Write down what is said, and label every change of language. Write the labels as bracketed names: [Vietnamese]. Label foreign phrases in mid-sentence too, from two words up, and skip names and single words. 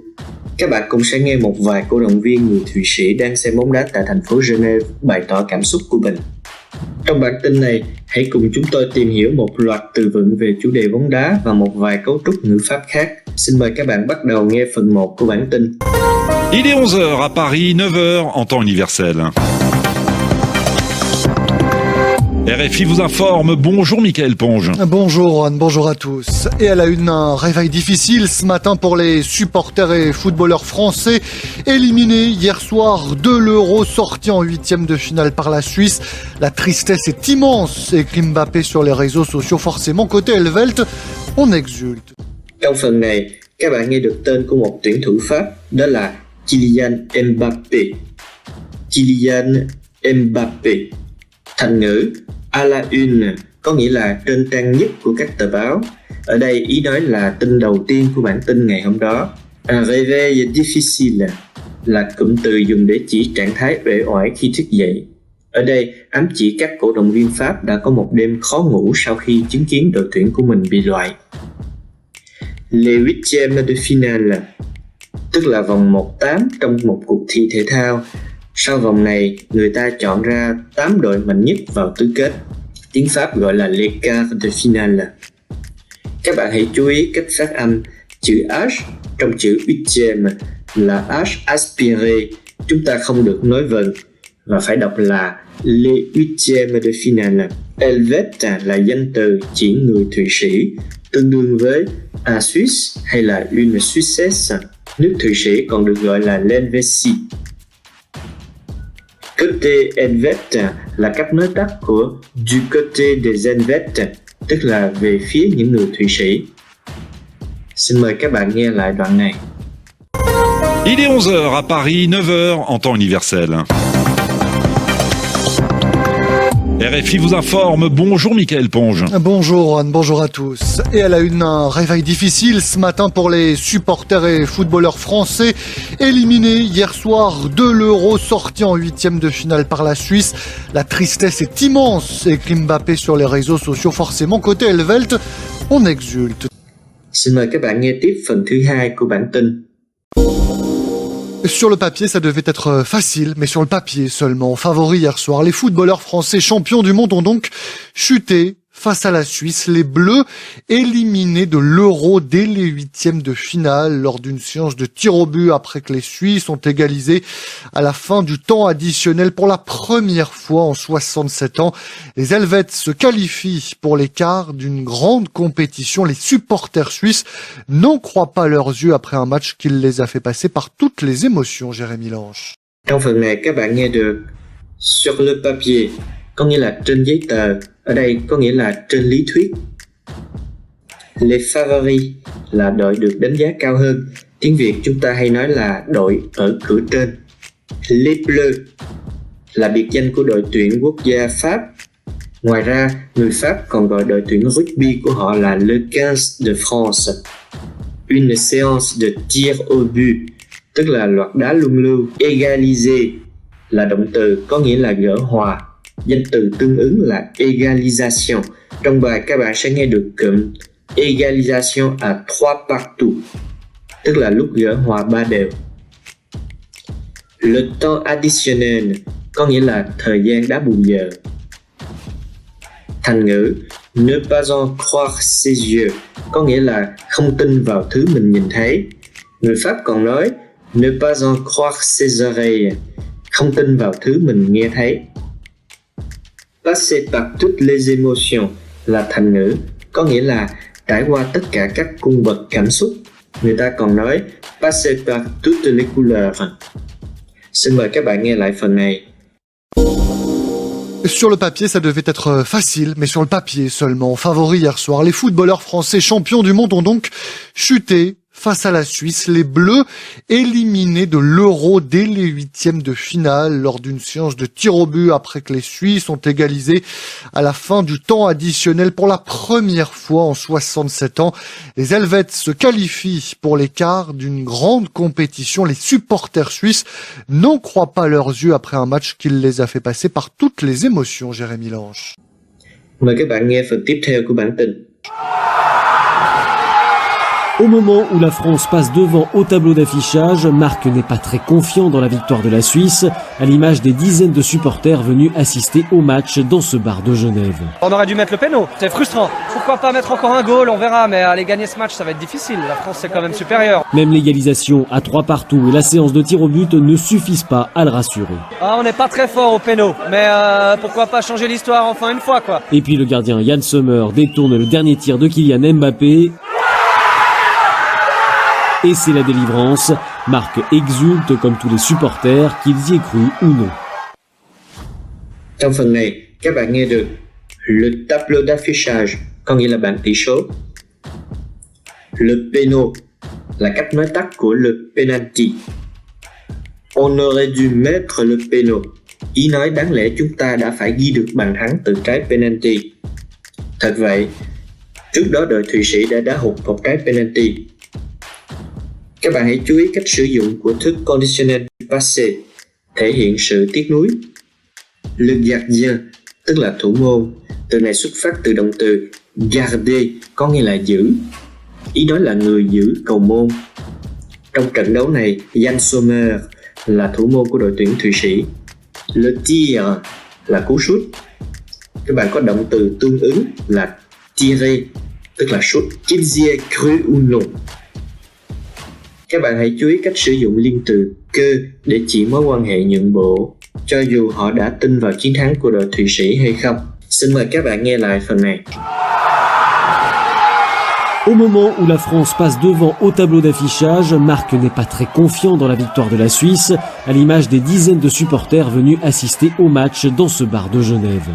[Vietnamese] Các bạn cũng sẽ nghe một vài cổ động viên người Thụy Sĩ đang xem bóng đá tại thành phố Geneva bày tỏ cảm xúc của mình. Trong bản tin này, hãy cùng chúng tôi tìm hiểu một loạt từ vựng về chủ đề bóng đá và một vài cấu trúc ngữ pháp khác. Xin mời các bạn bắt đầu nghe phần 1 của bản tin. [French] Il est 11h à Paris, 9h en temps universel. RFI vous informe. Bonjour Mickaël Ponge. Bonjour Juan, bonjour à tous. Et à la une, un réveil difficile ce matin pour les supporters et footballeurs français. Éliminés hier soir de l'Euro, sortis en huitième de finale par la Suisse. La tristesse est immense, écrit Mbappé sur les réseaux sociaux. Forcément, côté Helvelt, on exulte. [Vietnamese] Trong phần này, các bạn nghe được tên của một tuyển thủ Pháp, đó là Kylian Mbappé. Kylian Mbappé. Thành ngữ [French] à la une [Vietnamese] có nghĩa là trên trang nhất của các tờ báo. Ở đây ý nói là tin đầu tiên của bản tin ngày hôm đó. [French] Un réveil difficile [Vietnamese] là cụm từ dùng để chỉ trạng thái uể oải khi thức dậy. Ở đây ám chỉ các cổ động viên Pháp đã có một đêm khó ngủ sau khi chứng kiến đội tuyển của mình bị loại. [French] Les huitièmes de finale, [Vietnamese] tức là vòng 1/8 trong một cuộc thi thể thao. Sau vòng này, người ta chọn ra 8 đội mạnh nhất vào tứ kết. Tiếng Pháp gọi là [French] les quarts de finale. [Vietnamese] Các bạn hãy chú ý cách phát âm chữ H trong chữ huitième là [French] H aspiré. [Vietnamese] Chúng ta không được nói vần và phải đọc là [French] les huitièmes de finale. [Vietnamese] Helvète là danh từ chỉ người Thụy Sĩ, tương đương với [French] un Suisse [Vietnamese] hay là [French] une Suissesse. [Vietnamese] Nước Thụy Sĩ còn được gọi là l'Helvétie. [French] Côté Helvète [Vietnamese] là cách nói tắt của [French] du côté des Helvètes, [Vietnamese] tức là về phía những người Thụy Sĩ. Xin mời các bạn nghe lại đoạn này. [French] Il est 11h à Paris, 9h en temps universel. RFI vous informe. Bonjour Mickaël Ponge. Bonjour Juan, bonjour à tous. Et à la une, un réveil difficile ce matin pour les supporters et footballeurs français. Éliminés hier soir de l'Euro, sortis en huitième de finale par la Suisse. La tristesse est immense, écrit Mbappé sur les réseaux sociaux. Forcément, côté Helvelt, on exulte. [Vietnamese] Xin mời các bạn nghe tiếp phần thứ 2 của bản tin. [French] Sur le papier, ça devait être facile, mais sur le papier seulement. Favoris hier soir, les footballeurs français champions du monde ont donc chuté face à la Suisse. Les Bleus éliminés de l'Euro dès les huitièmes de finale lors d'une séance de tir au but après que les Suisses ont égalisé à la fin du temps additionnel pour la première fois en 67 ans. Les Helvètes se qualifient pour les quarts d'une grande compétition. Les supporters suisses n'en croient pas leurs yeux après un match qui les a fait passer par toutes les émotions, Jérémy Lange. [Vietnamese] Trong phần này các bạn nghe được [French] sur le papier, [Vietnamese] có nghĩa là trên giấy tờ. Ở đây có nghĩa là trên lý thuyết. [French] Les favoris [Vietnamese] là đội được đánh giá cao hơn. Tiếng Việt chúng ta hay nói là đội ở cửa trên. [French] Les Bleus [Vietnamese] là biệt danh của đội tuyển quốc gia Pháp. Ngoài ra, người Pháp còn gọi đội tuyển rugby của họ là [French] le 15 de France. Une séance de tir au but, [Vietnamese] tức là loạt đá luân lưu. Égaliser là động từ có nghĩa là gỡ hòa. Danh từ tương ứng là égalisation. Trong bài các bạn sẽ nghe được cụm [French] égalisation à 3 partout, [Vietnamese] tức là lúc gỡ hòa 3 đều. [French] Le temps additionnel [Vietnamese] có nghĩa là thời gian đá bù giờ. Thành ngữ [French] ne pas en croire ses yeux [Vietnamese] có nghĩa là không tin vào thứ mình nhìn thấy. Người Pháp còn nói [French] ne pas en croire ses oreilles, [Vietnamese] không tin vào thứ mình nghe thấy. [French] Passer par toutes les émotions [Vietnamese] là thành ngữ, có nghĩa là trải qua tất cả các cung bậc cảm xúc. Người ta còn nói [French] passer par toutes les couleurs. [Vietnamese] Xin mời các bạn nghe lại phần này. [French] Sur le papier, ça devait être facile, mais sur le papier seulement. Favoris hier soir, les footballeurs français champions du monde ont donc chuté face à la Suisse, les Bleus éliminés de l'Euro dès les huitièmes de finale lors d'une séance de tir au but après que les Suisses ont égalisé à la fin du temps additionnel pour la première fois en 67 ans. Les Helvètes se qualifient pour les quarts d'une grande compétition. Les supporters suisses n'en croient pas leurs yeux après un match qui les a fait passer par toutes les émotions, Jérémy Lange. [Vietnamese] Mời các bạn nghe phần tiếp theo của bản tin. [French] Au moment où la France passe devant au tableau d'affichage, Marc n'est pas très confiant dans la victoire de la Suisse, à l'image des dizaines de supporters venus assister au match dans ce bar de Genève. On aurait dû mettre le péno, c'est frustrant. Pourquoi pas mettre encore un goal, on verra, mais aller gagner ce match, ça va être difficile. La France, c'est quand même supérieur. Même l'égalisation à 3 partout et la séance de tir au but ne suffisent pas à le rassurer. Ah, on n'est pas très fort au péno, mais pourquoi pas changer l'histoire enfin une fois, quoi. Et puis le gardien Yann Sommer détourne le dernier tir de Kylian Mbappé. Et c'est la délivrance. Marc exulte comme tous les supporters, qu'ils y aient cru ou non. [Vietnamese] Trong phần này, các bạn nghe được [French] le tableau d'affichage, [Vietnamese] có nghĩa là bảng tỷ số. [French] Le péno [Vietnamese] là cách nói tắt của [French] le penalty. On aurait dû mettre le péno. [Vietnamese] Ý nói đáng lẽ chúng ta đã phải ghi được bàn thắng từ trái penalty. Thật vậy, trước đó đội Thụy Sĩ đã đá hụt một trái penalty. Các bạn hãy chú ý cách sử dụng của thức [French] conditionnel du passé, [Vietnamese] thể hiện sự tiếc nuối. [French] Le gardien, [Vietnamese] tức là thủ môn, từ này xuất phát từ động từ garder, có nghĩa là giữ. Ý nói là người giữ cầu môn. Trong trận đấu này, Yann Sommer là thủ môn của đội tuyển Thụy Sĩ. [French] Le tir [Vietnamese] là cú sút. Các bạn có động từ tương ứng là tirer, tức là sút. [French] Qu'ils y aient cru ou non. [Vietnamese] Các bạn hãy chú ý cách sử dụng liên từ que để chỉ mối quan hệ nhượng bộ, cho dù họ đã tin vào chiến thắng của đội Thụy Sĩ hay không. Xin mời các bạn nghe lại phần này. [French] Au moment où la France passe devant au tableau d'affichage, Marc n'est pas très confiant dans la victoire de la Suisse, à l'image des dizaines de supporters venus assister au match dans ce bar de Genève.